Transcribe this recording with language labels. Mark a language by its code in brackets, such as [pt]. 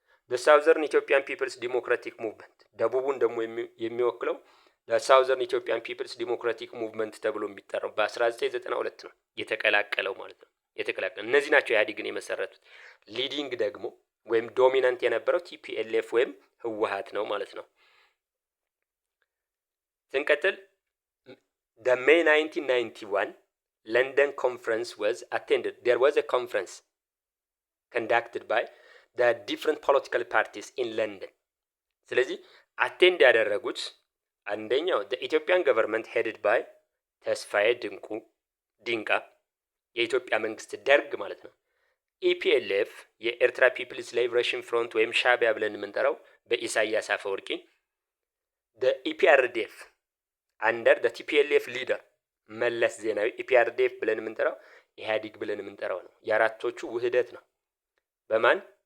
[am] ሳውዘርን ኢትዮጵያን ፒፕልስ ዲሞክራቲክ ሙቭመንት ደቡቡን ደግሞ የሚወክለው ሳውዘርን ኢትዮጵያን ፒፕልስ ዲሞክራቲክ ሙቭመንት ተብሎ የሚጠራው በ1992 ነው የተቀላቀለው ማለት ነው። እነዚህ ናቸው ኢህአዴግን የመሰረቱት። ሊዲንግ ደግሞ ወይም ዶሚናንት የነበረው ቲፒኤልኤፍ ወይም ህወሀት ነው ማለት ነው። ስንቀጥል [en] the May 1991 London conference was attended. There was a conference conducted by the different political parties in London. [am] ስለዚህ አቴንድ ያደረጉት አንደኛው [en] the Ethiopian government headed by [am] ተስፋዬ ድንቃ የኢትዮጵያ መንግስት ደርግ ማለት ነው። ኢፒኤልኤፍ የኤርትራ ፒፕልስ ሊበሬሽን ፍሮንት ወይም ሻቢያ ብለን የምንጠራው በኢሳያስ አፈወርቂ። ኢፒአርዲኤፍ አንደር ቲፒኤልኤፍ ሊደር መለስ ዜናዊ። ኢፒአርዲኤፍ ብለን የምንጠራው ኢህአዲግ ብለን የምንጠራው ነው። የአራቶቹ ውህደት ነው። በማን?